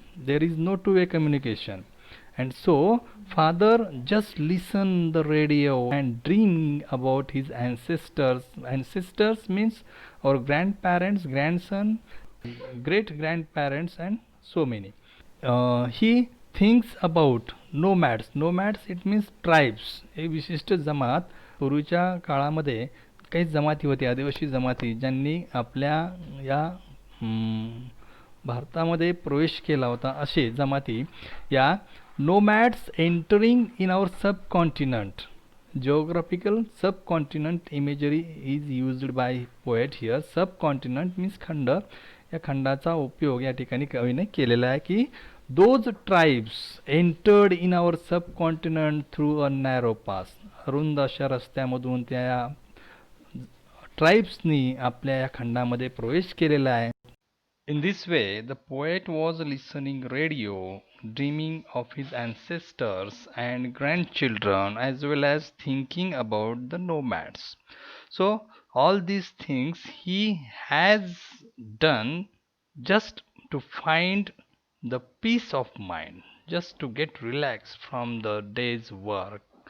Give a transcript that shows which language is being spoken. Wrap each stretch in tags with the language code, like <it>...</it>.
<en>There is no two-way communication. And so father just listened the radio and dreaming about his ancestors. Ancestors means our grandparents, grandson, great grandparents, and so many. He thinks about nomads. Nomads, it means tribes.</en> <mr>एक विशिष्ट जमात पूर्वीच्या काळामध्ये काही जमाती होत्या, आदिवासी जमाती, ज्यांनी आपल्या या भारतामध्ये प्रवेश केला होता. असे जमाती या</mr> <en>nomads entering in our subcontinent. Geographical subcontinent imagery is used by poet here. Subcontinent means खंड.</en> <mr>या खंडाचा उपयोग या ठिकाणी कवीने केलेला आहे की</mr> <en>those tribes entered in our subcontinent through a narrow pass.</en> <mr>रुंद अशा रस्त्यामधून त्या ट्राइब्सनी आपल्या या खंडामध्ये प्रवेश केलेला आहे.</mr> <en>In this way, the poet was listening radio, dreaming of his ancestors and grandchildren, as well as thinking about the nomads. So all these things he has done just to find the peace of mind, just to get relaxed from the day's work.</en>